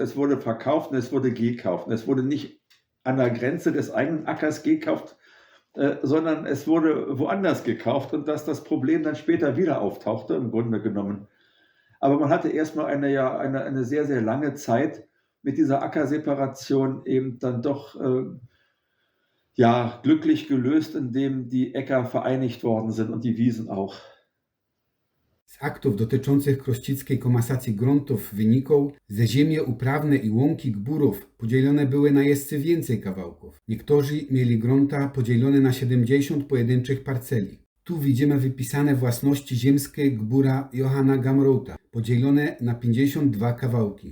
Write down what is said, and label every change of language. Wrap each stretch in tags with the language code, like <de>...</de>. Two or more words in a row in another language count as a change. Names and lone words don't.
<de>Es wurde verkauft und es wurde gekauft. Und es wurde nicht an der Grenze des eigenen Ackers gekauft, sondern es wurde woanders gekauft und dass das Problem dann später wieder auftauchte, im Grunde genommen. Aber man hatte erstmal eine sehr, sehr lange Zeit mit dieser Ackerseparation eben dann doch glücklich gelöst, indem die Äcker vereinigt worden sind und die Wiesen auch.</de> <pl>Z aktów dotyczących krościckiej komasacji gruntów wynikło, że ziemie uprawne i łąki gburów podzielone były na jeszcze więcej kawałków. Niektórzy mieli grunta podzielone na 70 pojedynczych parceli. Tu widzimy wypisane własności ziemskie gbura Johanna Gamrota, podzielone na 52 kawałki.</pl>